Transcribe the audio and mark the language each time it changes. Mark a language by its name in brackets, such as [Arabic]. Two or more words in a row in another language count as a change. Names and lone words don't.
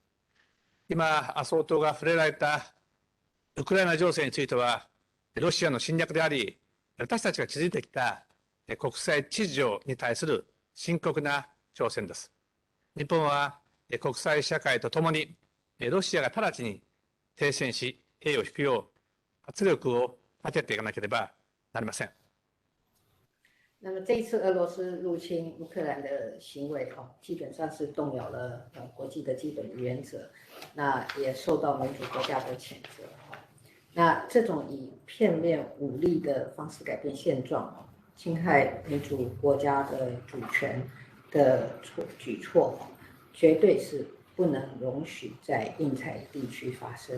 [Japanese] 今、総統が触れられたウクライナ情勢については、ロシアの侵略であり、私たちが築いてきた国際秩序に対する深刻な挑戦です。日本は国際社会とともに、ロシアが直ちに停戦し、兵を引くよう圧力をかけていかなければなりません。 [Chinese] 那么这一次俄罗斯入侵乌克兰的行为基本上是动摇了国际的基本原则，那也受到民主国家的谴责。那这种以片面武力的方式改变现状，侵害民主国家的主权的举措，绝对是不能容许在印太地区发生。